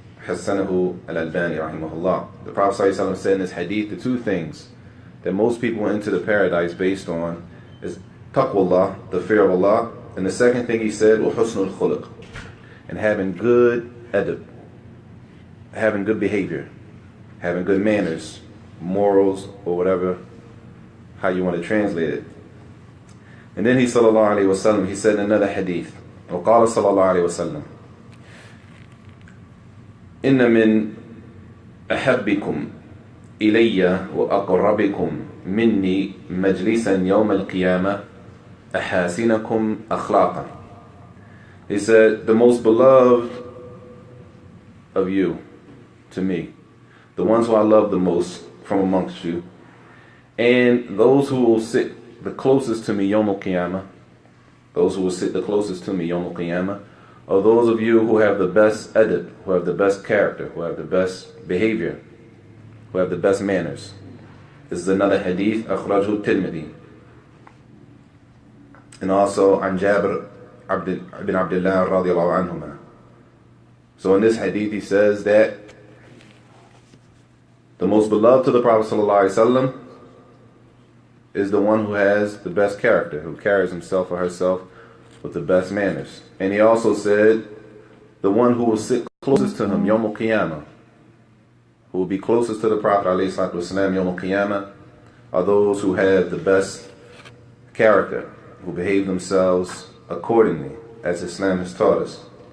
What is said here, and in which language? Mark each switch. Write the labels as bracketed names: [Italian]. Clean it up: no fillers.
[English] Hassanahu al-Albani rahimahullah. The Prophet ﷺ said in this hadith, the two things that most people will enter the paradise based on is taqwallah, the fear of Allah, and the second thing he said, wa husnul khuluq, and having good adab, having good behavior, having good manners, morals, or whatever, how you want to translate it. And then he sallallahu alayhi wa sallam, he said in another hadith, [Arabic] وقال صلى الله عليه وسلم إن من أحبكم إلي وأقربكم مني مجلسا يوم القيامة أحاسنكم أخلاقا. [English] He said, the most beloved of you to me, the ones who I love the most from amongst you, and those who will sit the closest to me Yawm al-Qiyamah, those who will sit the closest to me Yawm al-Qiyamah, are those of you who have the best adab, who have the best character, who have the best behavior, who have the best manners. This is another hadith, [Arabic] أخرجه الترمذي. [English] And also, [Arabic] عن جابر بن عبد الله رضي الله عنهما. [English] So in this hadith he says that the most beloved to the Prophet ﷺ is the one who has the best character, who carries himself or herself with the best manners. And he also said, the one who will sit closest to him, Yawm al-Qiyamah, who will be closest to the Prophet ﷺ, Yawm al-Qiyamah, are those who have the best character, who behave themselves accordingly, as Islam has taught us.